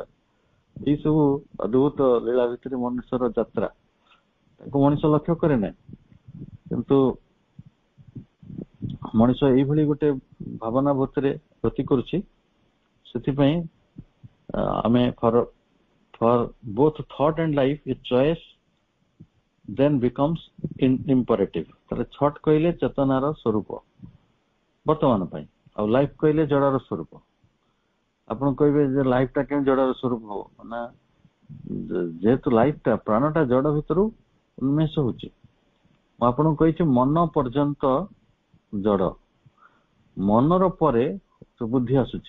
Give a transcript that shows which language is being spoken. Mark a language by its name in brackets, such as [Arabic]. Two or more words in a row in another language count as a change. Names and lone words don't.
[Odia] ଏଇ ସବୁ ଅଦ୍ଭୁତ ଲୀଳା ଭିତରେ ମନୁଷ୍ୟର ଯାତ୍ରା, ତାକୁ ମଣିଷ ଲକ୍ଷ୍ୟ କରେ ନାହିଁ। କିନ୍ତୁ ମଣିଷ ଏଇଭଳି ଗୋଟେ ଭାବନା ଭିତରେ ଗତି କରୁଛି। ସେଥିପାଇଁ ଆମେ [English] for both thought and life a choice then becomes imperative। [Odia] ତାହେଲେ thought କହିଲେ ଚେତନାର ସ୍ୱରୂପ ବର୍ତ୍ତମାନ ପାଇଁ, ଆଉ ଲାଇଫ କହିଲେ ଜଡର ସ୍ୱରୂପ। ଆପଣ କହିବେ ଯେ ଲାଇଫ ଟା କେମିତି ଜଡର ସ୍ୱରୂପ ହବ ନା, ଯେହେତୁ ଲାଇଫ ଟା ପ୍ରାଣଟା ଜଡ ଭିତରୁ ଉନ୍ମେଷ ହଉଛି। ମୁଁ ଆପଣଙ୍କୁ କହିଛି ମନ ପର୍ଯ୍ୟନ୍ତ ଜଡ, ମନର ପରେ ବୁଦ୍ଧି ଆସୁଛି।